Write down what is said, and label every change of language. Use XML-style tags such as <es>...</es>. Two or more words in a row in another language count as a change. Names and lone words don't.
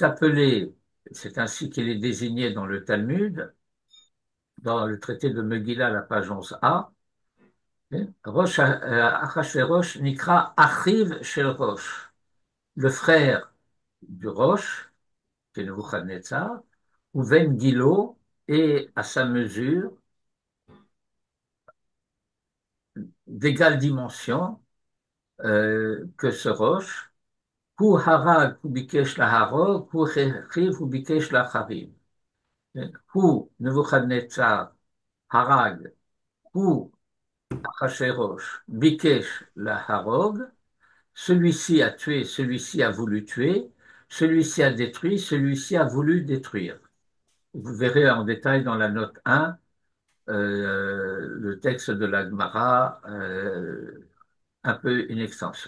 <fr>appelé, c'est ainsi qu'il est désigné dans le Talmud, dans le traité de Megillah, la page 11a,</fr> <he>ראש אחשורוש נקרא אחיו של ראש,</he> <fr>le frère du Rosh, qui est Nebuchadnezzar, ou Ben Gilo est à sa mesure d'égale dimension que ce roche.</fr> <he>הוא הרג הוא ביקש להרוג, הוא החריב הוא ביקש להחריב. הוא נבוכדנצר הרג, הוא אחשורוש ביקש להרוג.</he> <fr>Celui-ci a tué, celui-ci a voulu tuer, celui-ci a détruit, celui-ci a voulu détruire. Vous verrez en détail dans la note 1 le texte de la Gemara, un peu</fr> <la>in extenso.</la>